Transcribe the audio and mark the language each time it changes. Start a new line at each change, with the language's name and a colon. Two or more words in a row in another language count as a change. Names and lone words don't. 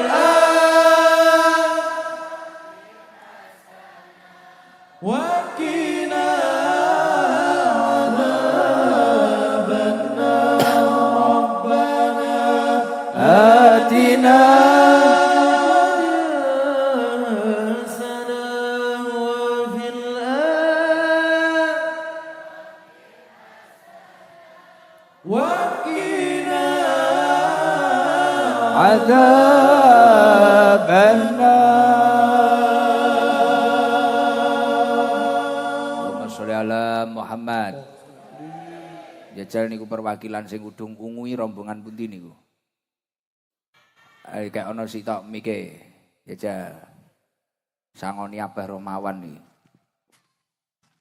Arabic: وقنا عذاب النار ربنا آتنا حسنة وفي وقنا عذاب النار. اللهم صل على محمد.
Javanese: Jajal niku perwakilan sing udung ungui rombongan pundi niku? Kayak ono sitok mike. Jajal. Sangoni Abah Romawan iki.